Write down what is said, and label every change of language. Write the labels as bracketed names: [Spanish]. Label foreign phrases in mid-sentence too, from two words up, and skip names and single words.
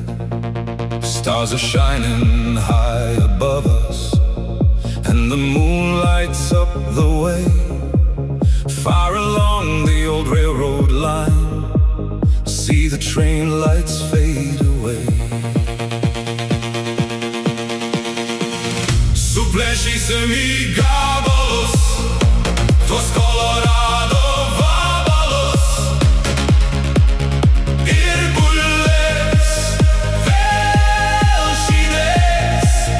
[English] Stars are shining high above us, and the moon lights up the way. Far along the old railroad line, see the train lights fade away. [Lithuanian] Suplešys gabalus, tuos Kolorado vabalus ir bulves vėl žydės.